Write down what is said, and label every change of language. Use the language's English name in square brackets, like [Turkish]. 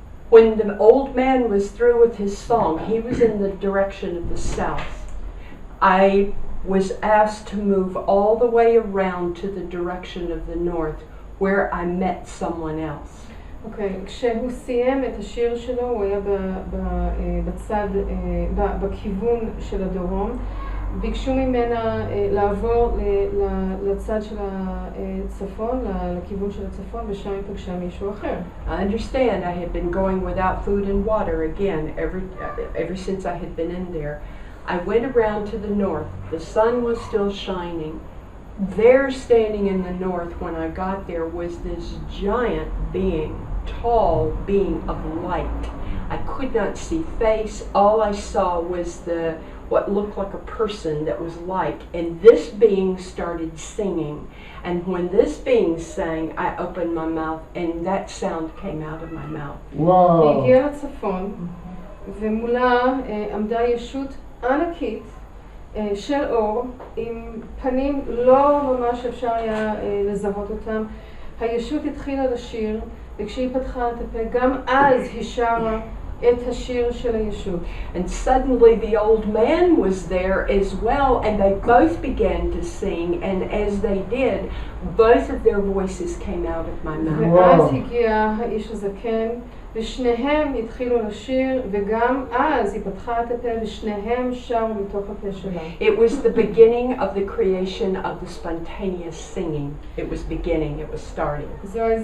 [English] When the old man was through with his song, he was in the direction of the south. I was asked to move all the way around to the direction of the north, where I met someone else. [Hebrew] אוקיי, כשהוא סיים את השיר שלו, הוא היה בצד, בכיוון של הדרום. ביקשו ממנה לעבור לצד של הצפון, לכיוון של הצפון, ושם היא פגשה מישהו אחר. [English] I understand I had been going without food and water again ever since I had been in there. I went around to the north. The sun was still shining. There, standing in the north when I got there, was this giant being, tall being of light. I could not see face. All I saw was what looked like a person that was light, and this being started singing, and when this being sang, I opened my mouth and that sound came out of my mouth. [Hebrew] היא הגיעה לצפון ומולה עמדה ישות ענקית של אור עם פנים לא ממש אפשר היה לזהות אותם. הישות התחילה לשיר, וכשהיא פתחה את הפה גם אז היא שרה את השיר של הישות. [English] And suddenly the old man was there as well, and they both began to sing, and as they did, both of their voices came out of my mouth. [Hebrew] ואז הגיע האיש הזקן, ושניהם התחילו לשיר, וגם אז היא פתחה את הפה, ושניהם שרו מתוך הפה שלה. [English] It was the beginning of the creation of the spontaneous singing. It was beginning, it was starting.